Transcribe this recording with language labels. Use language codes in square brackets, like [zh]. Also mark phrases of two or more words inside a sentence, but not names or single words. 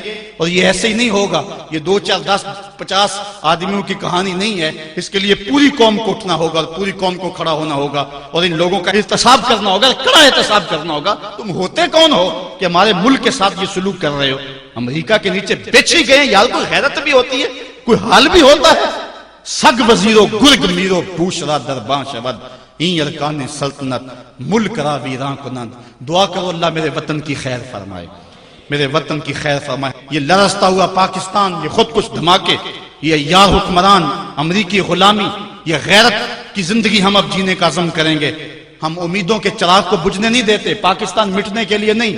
[ur] اور یہ ایسے ہی نہیں ہوگا، یہ 2 4 10 50 آدمیوں کی کہانی نہیں ہے. اس کے لیے پوری قوم کو اٹھنا ہوگا، پوری قوم کو کھڑا ہونا ہوگا اور ان لوگوں کا احتساب کرنا ہوگا، کڑا احتساب کرنا ہوگا. تم ہوتے کون ہو کہ ہمارے ملک کے ساتھ یہ سلوک کر رہے ہو؟ امریکہ کے نیچے بیچی گئے. یار کوئی غیرت بھی ہوتی ہے، کوئی حال بھی ہوتا ہے. [fa] سگ وزیرو گرگ میرو بوشرا درباں شود این ارکان سلطنت ملک را ویران کنند. [ur] دعا کرو اللہ میرے وطن کی خیر فرمائے، میرے وطن کی خیر فرمائے. یہ لرزتا ہوا پاکستان، یہ خود کچھ دھماکے، یہ یار حکمران، امریکی غلامی، یہ غیرت کی زندگی ہم اب جینے کا عزم کریں گے. ہم امیدوں کے چراغ کو بجھنے نہیں دیتے. پاکستان مٹنے کے لیے نہیں.